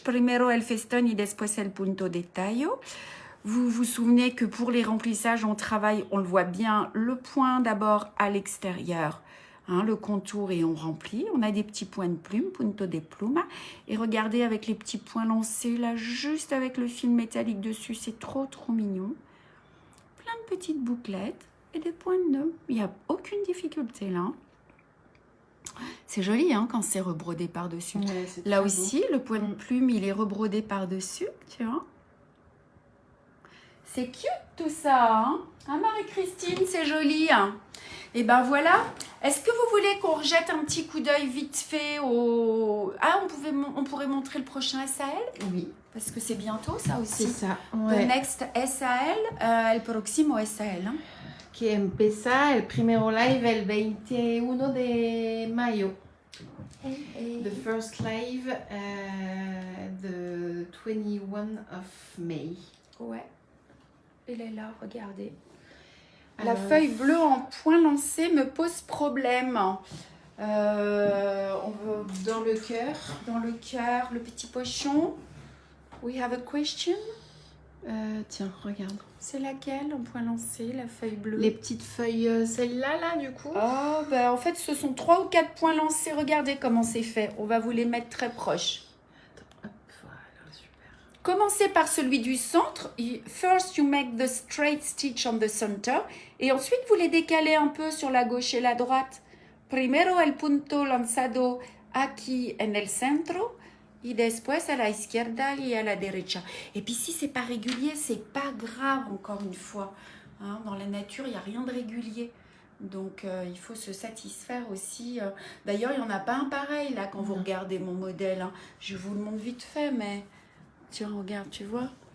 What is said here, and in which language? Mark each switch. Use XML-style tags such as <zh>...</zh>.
<es>Primero el feston y después el punto de tallo.</es> <fr>Vous vous souvenez que pour les remplissages, on travaille, on le voit bien, le point d'abord à l'extérieur. Hein, le contour et on remplit. On a des petits points de plume,</fr> <es>punto de pluma.</es> <fr>Et regardez avec les petits points lancés là, juste avec le fil métallique dessus. C'est trop, trop mignon. Plein de petites bouclettes et des points de nœud. Il n'y a aucune difficulté là. C'est joli hein, quand c'est rebrodé par-dessus. Ouais, là aussi, le point de plume, il est rebrodé par-dessus, tu vois. C'est cute tout ça, hein, Marie-Christine, c'est joli. Hein. Et ben voilà. Est-ce que vous voulez qu'on rejette un petit coup d'œil vite fait au... Ah, on pourrait montrer le prochain SAL? Oui. Parce que c'est bientôt ça aussi. C'est ça,</fr> <en>The next SAL,</en> <es>el próximo SAL.</es> <en>Hein.</en> <es>Que empieza el primero live el 21 de mayo.</es> <en>The first live, the 21 of May.</en> <fr>Ouais. Elle est là, regardez. La feuille bleue en point lancé me pose problème. On veut dans le cœur. Dans le cœur, le petit pochon.</fr> <en>We have a question?</en> <fr>Tiens, regarde. C'est laquelle en point lancé, la feuille bleue? Les petites feuilles, celle-là, là, du coup. Oh, bah, en fait, ce sont 3 ou 4 points lancés. Regardez comment c'est fait. On va vous les mettre très proches. Hop, voilà, super. Commencez par celui du centre.</fr> <en>First, you make the straight stitch on the center.</en> <fr>Et ensuite, vous les décalez un peu sur la gauche et la droite.</fr> <es>Primero el punto lanzado aquí en el centro. Y después a la izquierda y a la derecha.</es> <fr>Et puis si c'est pas régulier, c'est pas grave, encore une fois. Hein, dans la nature, il n'y a rien de régulier. Donc il faut se satisfaire aussi. D'ailleurs, il n'y en a pas un pareil là quand vous regardez mon modèle. Hein. Je vous le montre vite fait, mais tiens, regarde, tu vois.</fr>